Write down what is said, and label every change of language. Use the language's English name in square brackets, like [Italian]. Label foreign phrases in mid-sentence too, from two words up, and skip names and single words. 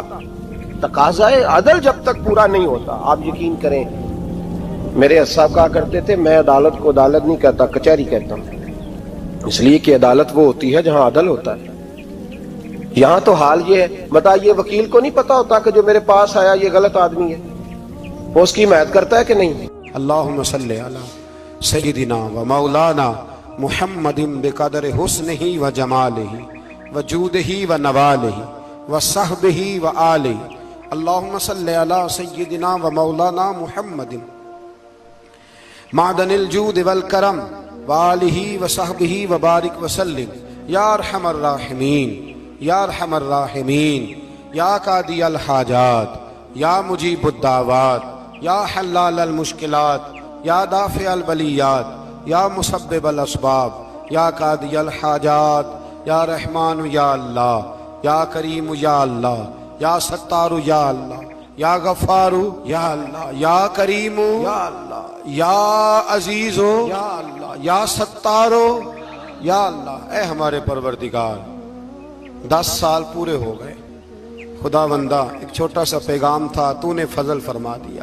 [Urdu] تقاضائے عدل جب تک پورا نہیں ہوتا، آپ یقین کریں میرے صاحب کہا کرتے تھے میں عدالت کو عدالت نہیں کہتا، کچہری کہتا ہوں، اس لیے کہ عدالت وہ ہوتی ہے جہاں عدل ہوتا ہے. یہاں تو حال یہ ہے، بتائیے وکیل کو نہیں پتا ہوتا کہ جو میرے پاس آیا یہ غلط آدمی ہے، وہ اس کی حمایت کرتا ہے کہ نہیں? [Arabic] اللهم صل على سيدنا ومولانا محمد بقدر حسنه وجماله وجوده ونواله وصحبه وآله. اللهم صل على سيدنا ومولانا محمد معدن الجود والكرم وآله وصحبه وبارك وسلم يا أرحم الراحمين يا أرحم الراحمين يا قاضي الحاجات يا مجيب الدعوات يا حلال المشكلات يا دافع البليات يا مسبب الأسباب يا قاضي الحاجات يا رحمن يا الله يا كريم يا الله يا ستار يا الله يا غفار يا الله يا كريم يا الله يا عزيز يا الله يا ستار يا الله. [Urdu] اے ہمارے پروردگار 10 سال پورے ہو گئے، خدا وندا ایک چھوٹا سا پیغام تھا، تو نے فضل فرما دیا.